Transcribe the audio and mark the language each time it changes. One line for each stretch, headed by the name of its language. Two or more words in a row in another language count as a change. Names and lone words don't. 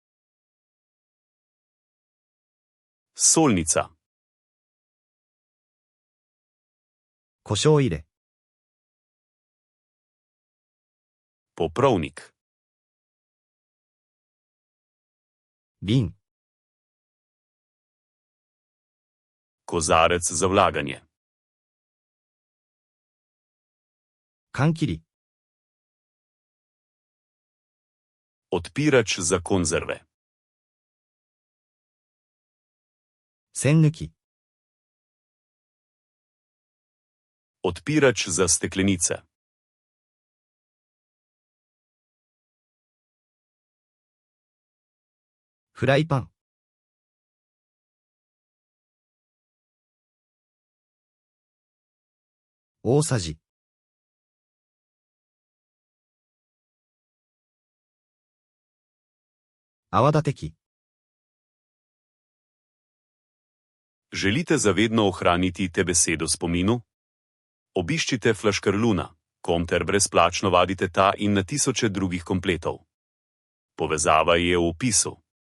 Slovenian: Solnica.
Japanese: 胡椒入れ、
Slovenian: Poprovnik.
Japanese: 瓶、
Slovenian: Kozarec za vlaganje.
Japanese: 缶切り、
Slovenian: Odpirač za konzerve.
Japanese: 栓抜き、
Slovenian: Odpirač za steklenice.
Japanese: フライパン、 大さじ、 泡立て器、
Slovenian: Želite zavedno ohraniti te besedo spominu? Obiščite Flaškarluna, kom ter brezplačno vadite ta in na tisoče drugih kompletov. Povezava je v opisu.